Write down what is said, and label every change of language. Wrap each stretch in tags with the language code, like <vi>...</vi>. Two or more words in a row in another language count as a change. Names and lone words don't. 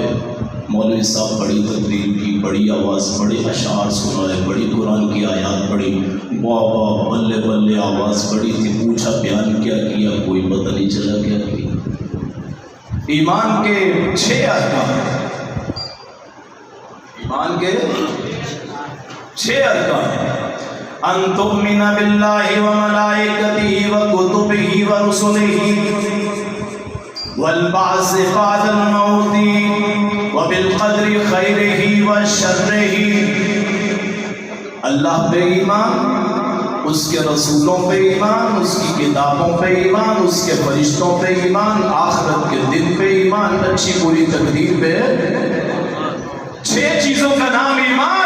<ur>مولوی صاحب بڑی تقریر کی، بڑی آواز، بڑے اشعار سنائے، بڑی قرآن کی آیات پڑھی، واہ واہ بلے بلے آواز بڑی تھی. پوچھا بیان کیا کیا؟ کوئی پتہ نہیں چلا کیا کیا. ایمان کے 6 ارکان، ایمان کے 6 ارکان.</ur> <ar>أن تؤمن بالله و ملائكته و كتبه و رسله والبعث بعد الموت و بالقدر خيره و شره.</ar> <ur>اللہ پہ ایمان، اس کے رسولوں پہ ایمان، اس کی کتابوں پہ ایمان، اس کے فرشتوں پہ ایمان، آخرت کے دن پہ ایمان، اچھی بری تقدیر پہ. 6 چیزوں کا نام ایمان.</ur>